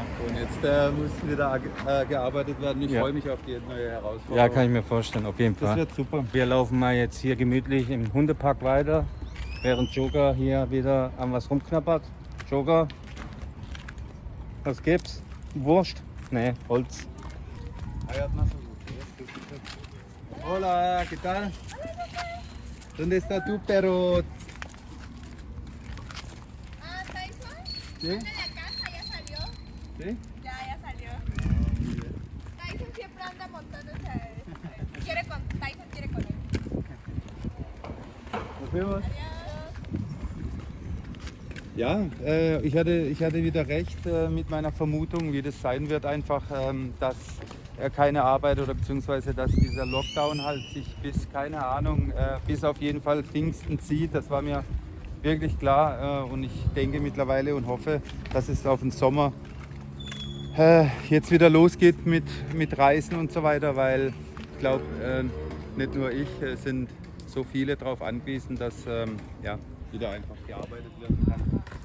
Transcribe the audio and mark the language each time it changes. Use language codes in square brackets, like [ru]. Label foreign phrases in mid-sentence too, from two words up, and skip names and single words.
[de] Und jetzt muss wieder gearbeitet werden. Ich Ja. freue mich auf die neue Herausforderung. Ja, kann ich mir vorstellen, auf jeden Das Fall. wird super. Wir laufen mal jetzt hier gemütlich im Hundepark weiter, während Joker hier wieder an was rumknabbert. Joker, was gibt's? Wurst? Nee, Holz. [es] Hola, ¿qué tal? ¿Dónde está tu perro? Ah, Tyson. ¿Sí? Anda en la casa, ya salió. ¿Sí? Ya salió. Tyson siempre anda montándose. Tyson quiere con él. Nos vemos. Adiós. [de] Ja, ich hatte wieder recht mit meiner Vermutung, wie das sein wird, einfach, dass er keine Arbeit oder beziehungsweise dass dieser Lockdown halt sich bis, keine Ahnung, bis auf jeden Fall Pfingsten zieht. Das war mir wirklich klar und ich denke mittlerweile und hoffe, dass es auf den Sommer jetzt wieder losgeht mit Reisen und so weiter, weil ich glaube, nicht nur ich, es sind so viele darauf angewiesen, dass ja, wieder einfach gearbeitet werden kann.